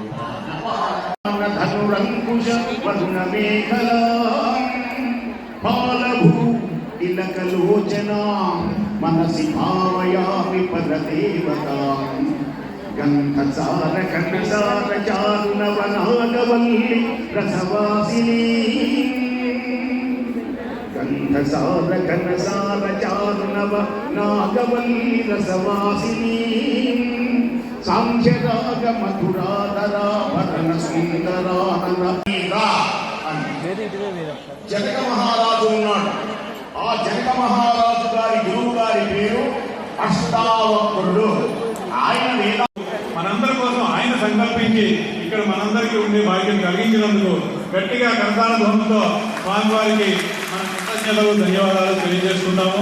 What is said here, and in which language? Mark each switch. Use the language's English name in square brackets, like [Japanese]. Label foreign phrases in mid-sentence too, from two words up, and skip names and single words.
[Sanskrit] धनुरंकुश वरुण मेखला बालभू तिलकलोचना मनसि भावयामि पददेवता गन्धसार घनसार चारुनवनागवल्लि रसवासिनी गन्धसार घनसार चारुनव नागवल्लि रसवासिनी साङ्ख्यराग मधुराधरा भरण सुन्दरानरा [Telugu] జనక మహారాజు ఉన్నాడు. ఆ జనక మహారాజు గారి గురువు గారి పేరు అష్టావక్రుడు. ఆయన మనందరి కోసం ఆయన సంకల్పించి ఇక్కడ మనందరికీ ఉండే భాగ్యం కలిగించినందుకు గట్టిగా కరతాళ ధ్వనులతో స్వామివారికి మన కృతజ్ఞతలు ధన్యవాదాలు తెలియజేసుకుంటాము.